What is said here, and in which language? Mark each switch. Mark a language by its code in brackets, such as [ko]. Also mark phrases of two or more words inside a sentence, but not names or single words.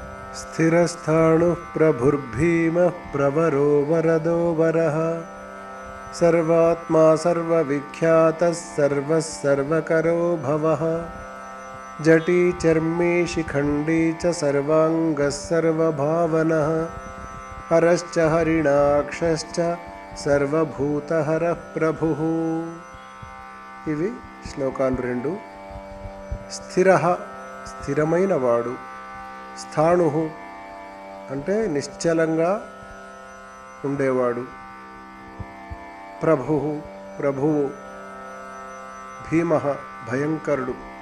[sa] स्थिरस्थाणुः प्रभुर्भीमः प्रवरो वरदो वरः सर्वात्मा सर्वविख्यातः सर्वः सर्वकरो भवः जटी चर्मी शिखण्डी च सर्वाङ्गः सर्वभावनः हरश्च हरिणाक्षश्च सर्वभूतहरः प्रभुः। [te] ఇవి శ్లోకాలు రెండు. స్థిరః స్థిరమైన వాడు, స్థాణుః అంటే నిశ్చలంగా ఉండేవాడు, ప్రభుః ప్రభువు, భీమః భయంకరుడు,